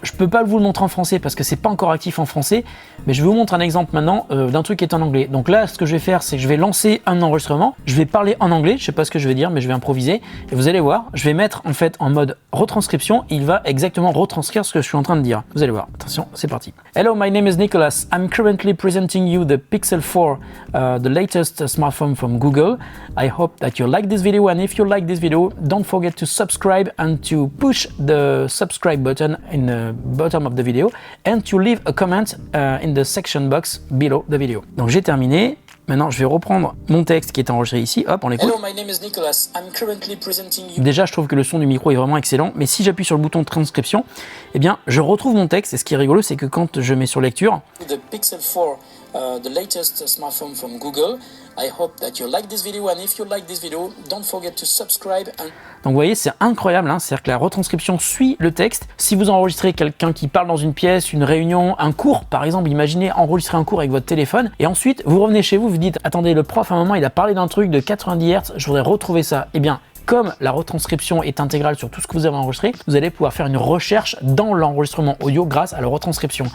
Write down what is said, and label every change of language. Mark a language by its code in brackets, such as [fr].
[fr] Je peux pas vous le montrer en français parce que c'est pas encore actif en français, mais je vous montre un exemple maintenant d'un truc qui est en anglais. Donc là, ce que je vais faire, c'est que je vais lancer un enregistrement, je vais parler en anglais, je sais pas ce que je vais dire, mais je vais improviser, et vous allez voir, je vais mettre en fait en mode retranscription, il va exactement retranscrire ce que je suis en train de dire. Vous allez voir, attention, c'est parti. [en] Hello, my name is Nicholas. I'm currently presenting you the Pixel 4, the latest smartphone from Google. I hope that you like this video, and if you like this video, don't forget to subscribe and to push the subscribe button in the bottom of the video and to leave a comment in the section box below the video. [fr] Donc j'ai terminé. Maintenant, je vais reprendre mon texte qui est enregistré ici. Hop, on l'écoute. [en] Hello, my name is Nicholas. I'm currently presenting you. [fr] Déjà, je trouve que le son du micro est vraiment excellent, mais si j'appuie sur le bouton de transcription, eh bien, je retrouve mon texte. Et ce qui est rigolo, c'est que quand je mets sur lecture, [en] The Pixel 4, the latest smartphone from Google. I hope that you like this video, and if you like this video, don't forget to subscribe and... [fr] Donc vous voyez, c'est incroyable, hein, c'est-à-dire que la retranscription suit le texte. Si vous enregistrez quelqu'un qui parle dans une pièce, une réunion, un cours, par exemple, imaginez enregistrer un cours avec votre téléphone, et ensuite vous revenez chez vous, vous dites, attendez, le prof à un moment il a parlé d'un truc de 90 Hz, je voudrais retrouver ça. Eh bien, comme la retranscription est intégrale sur tout ce que vous avez enregistré, vous allez pouvoir faire une recherche dans l'enregistrement audio grâce à la retranscription.